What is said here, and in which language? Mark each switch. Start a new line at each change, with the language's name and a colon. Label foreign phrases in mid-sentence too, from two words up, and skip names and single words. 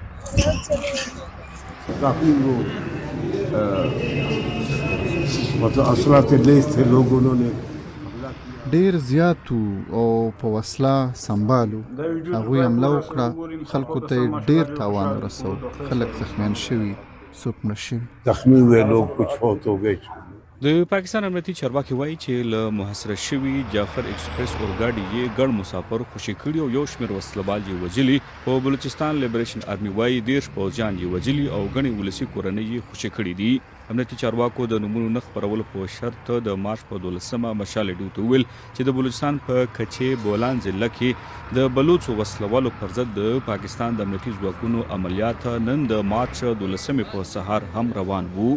Pashto: ډیر زیات او په وسله سنبالو هغوی حمله وکړه، خلکو ته ډیر تاوان ورسول، خلک زخمیان شوي، څوک مړه شوي.
Urdu: زخمی ہوئے لوگ کچھ فوت ہو گئے.
Pashto: د پاکستان امنیتي چارواکي وایي چې له محاصره شوي جعفر ایکسپریس اورګاډي یې ګڼ مسافر خوشي کړي او یو شمېر وسلوال یې وژلي. په بلوچستان لیبریشن آرمي وایي 10 پوځیان یې وژلي او ګڼې ولسي کورنۍ یې خوشي کړي دي. امنیتي چارواکو د نومونو نه خپرولو په شرط د مارچ په 12مه مشال ډیو ته وویل چې د بلوچستان په کچې بولان ضلع کې د بلوڅو وسلوالو پر ضد د پاکستان د امنیتي ځواکونو عملیات نن د مارچ 12مې په سهار هم روان وو.